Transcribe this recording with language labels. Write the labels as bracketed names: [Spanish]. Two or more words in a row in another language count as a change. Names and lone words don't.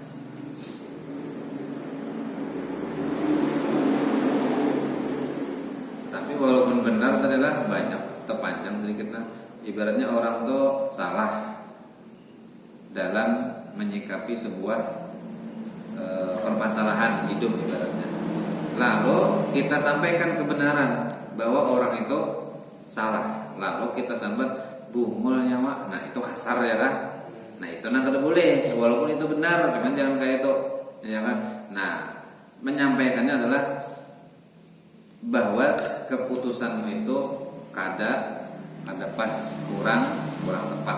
[Banjar] Tapi walaupun benar adalah banyak terpanjang sedikit lah. [Indonesian] Ibaratnya orang tuh salah dalam menyikapi sebuah permasalahan hidup ibaratnya. Lalu kita sampaikan kebenaran bahwa orang itu salah. [Banjar] Lalu kita sambat bungul nyawa. Nah, itu kasar ya kan? Nah, itu nang kada boleh walaupun itu benar, cuman jangan kayak itu. Ya kan? Nah, menyampaikannya adalah bahwa keputusanmu itu kada pas kurang tepat.